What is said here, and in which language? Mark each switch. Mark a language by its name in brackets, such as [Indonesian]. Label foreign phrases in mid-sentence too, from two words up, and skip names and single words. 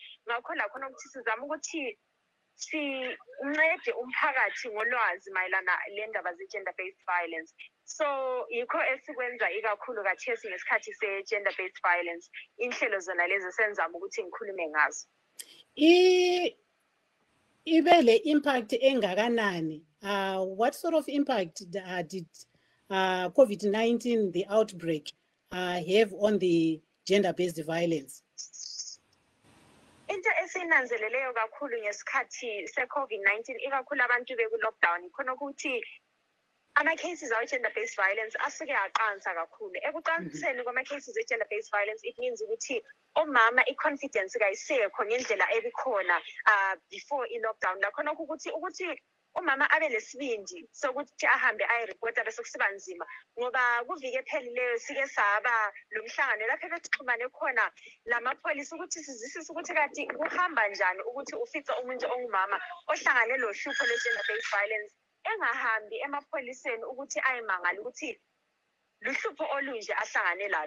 [North Ndebele] Ngakho lakhona ukuthi sizama ukuthi sincede umphakathi ngolwazi mayelana lendaba ze- [English] gender-based violence. [North Ndebele] So yikho esikwenza ikakhulu kathesi ngesikhathi se- [English] gender-based violence [North Ndebele] inhlelo zona lezi senzama ukuthi ngikhulume ngazo. Ibe le impact engakanani? [English] What sort of impact did COVID-19, the outbreak, have on the gender-based violence? [North Ndebele] Into esinanzeleleyo kakhulu ngesikhathi se-COVID-19 ikakhulu abantu beku-lockdown khona ukuthi ama-cases awe- [English] gender-based violence [North Ndebele] asuke aqansa kakhulu. Ekuqanseni kwama-cases e- [English] gender-based violence it means [North Ndebele] ukuthi omama i-confidence kayisekho ngendlela ebikhona before i-lockdown. Lakhona ukuthi umama abe lesibindi sokuthi ahambe ayireport bese kusiba nzima ngoba kuvike phelileyo sike saba lo mhlangano lapho bexhumane khona lamapholisa ukuthi sizisise ukuthi kati kuhamba njani ukuthi ufice umuntu ongumama ohlangane lo hlupho lwe- [English] gender-based violence [North Ndebele] engahambi emapholiseni ukuthi ayimangala ukuthi luhlupho olunje ahlangane lalo.